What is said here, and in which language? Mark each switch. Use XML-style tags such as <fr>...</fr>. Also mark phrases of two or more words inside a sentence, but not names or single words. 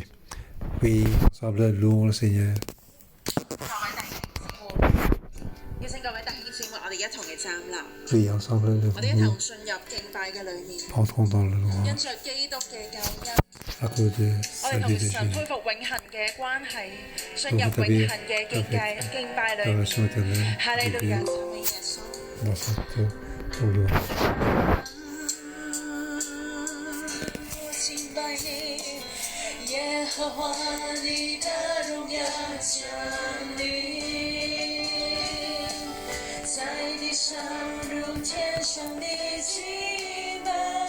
<fr>Oui, ensemble, louons le Seigneur. Oui, ensemble, levons-nous. Entrons dans le louange. À cause de salut de Jésus. Pour rétablir la relation éternelle de Dieu dans cette louange.</fr> <zh>耶和华你的荣耀降临，在地上如天上的敬拜。</zh>